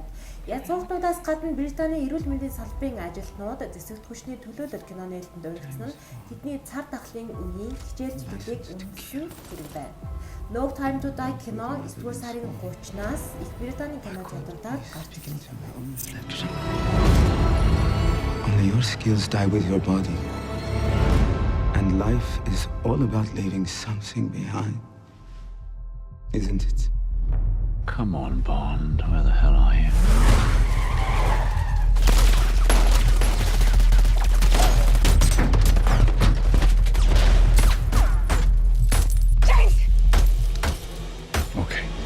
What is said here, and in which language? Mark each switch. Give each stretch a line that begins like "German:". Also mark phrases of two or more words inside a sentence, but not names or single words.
Mongolian: Язгууртнуудаас гадна Британий эрүүл мэндийн салбарын ажилтнууд зэсэгт хүчний төлөөлөлт кино нээлтэнд өргөцсөн нь тэдний цар тахлын үеийн хичээл зүйлийг үнэлсэн хэрэг байна. No Time to Die кино 9-р сарын 30-наас Их Британий кинотеатруудаар гарч ирсэн.
English: Only your skills die with your body. And life is all about leaving something behind. Isn't it? Come on, Bond. Where the hell are you? Okay.